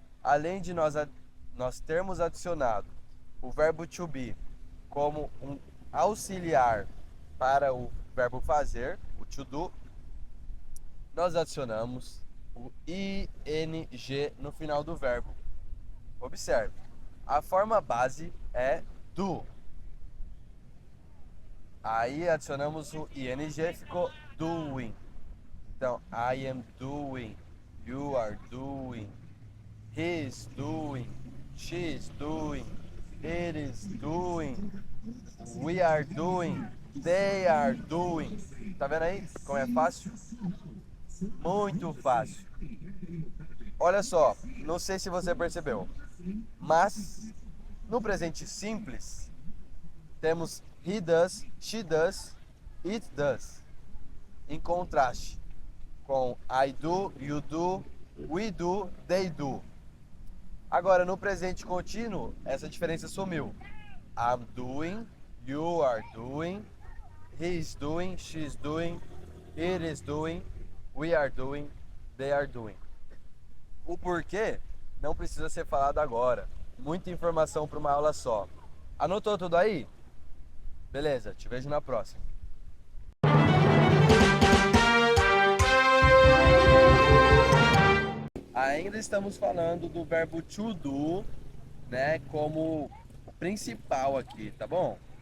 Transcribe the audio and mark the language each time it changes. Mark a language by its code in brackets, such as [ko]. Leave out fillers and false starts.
[pt] Além de nós termos adicionado o verbo to be como um auxiliar para o verbo fazer, o to do, nós adicionamos o ing no final do verbo. Observe, a forma base é do. Aí adicionamos o ing, ficou doing. [en] Então, I am doing, you are doing, he is doing, she is doing, it is doing, we are doing, they are doing. [pt] Tá vendo aí como é fácil? Muito fácil. Olha só, não sei se você percebeu, mas no presente simples temos [en] he does, she does, it does, [pt] em contraste com [en] I do, you do, we do, they do. [pt] Agora, no presente contínuo, essa diferença sumiu. [en] I'm doing, you are doing, he is doing, she is doing, it is doing, we are doing, they are doing. [pt] O porquê não precisa ser falado agora. Muita informação para uma aula só. Anotou tudo aí? Beleza, te vejo na próxima. Ainda estamos falando do verbo to do, né, como o principal aqui, tá bom?